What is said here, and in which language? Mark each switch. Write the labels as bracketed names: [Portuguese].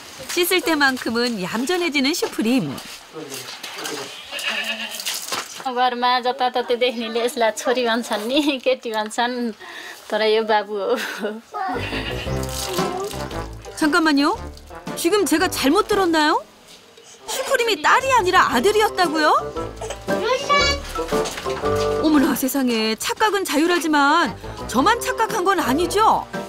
[Korean] 씻을 때만큼은 얌전해지는 슈프림. [Nepali] घरमा जताततै देख्नेले यसलाई छोरी भन्छन् नि केटी भन्छन् तर यो बाबु हो. [Korean] 잠깐만요. 지금 제가 잘못 들었나요? 슈프림이 딸이 아니라 아들이었다고요? 어머나 세상에 착각은 자유라지만 저만 착각한 건 아니죠?